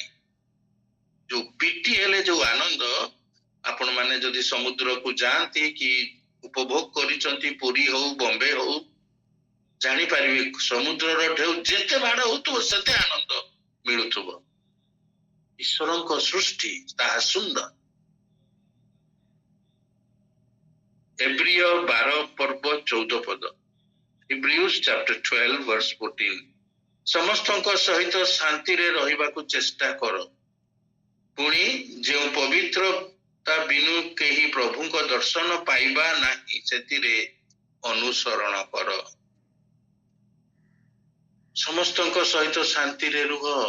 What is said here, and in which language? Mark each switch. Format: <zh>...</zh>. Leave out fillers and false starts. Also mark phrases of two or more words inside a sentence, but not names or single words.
<or>ଯୋଉ ପିଟି ହେଲେ ଯୋଉ ଆନନ୍ଦ, ଆପଣ ମାନେ ଯଦି ସମୁଦ୍ରକୁ ଯାଆନ୍ତି କି ଉପଭୋଗ କରିଛନ୍ତି, ପୁରୀ ହଉ ବମ୍ବେ ହଉ, ଜାଣିପାରିବେ ସମୁଦ୍ରର ଢେଉ ଯେତେ ମାଡ଼ ହଉଥିବ ସେତେ ଆନନ୍ଦ ମିଳୁଥିବ। ଈଶ୍ୱରଙ୍କ ସୃଷ୍ଟି ତାହା ସୁନ୍ଦର। ଏବ୍ରିୟ 12 ପର୍ବ 14 ପଦ,</or> <en>Hebrews chapter 12 verse 14।</en> <or>ସମସ୍ତଙ୍କ ସହିତ ଶାନ୍ତିରେ ରହିବାକୁ ଚେଷ୍ଟା କର, ପୁଣି ଯେଉଁ ପବିତ୍ରତା ବିନୁ କେହି ପ୍ରଭୁଙ୍କ ଦର୍ଶନ ପାଇବା ନାହିଁ, ସେଥିରେ ଅନୁସରଣ କର। ସମସ୍ତଙ୍କ ସହିତ ଶାନ୍ତିରେ ରୁହ।</or>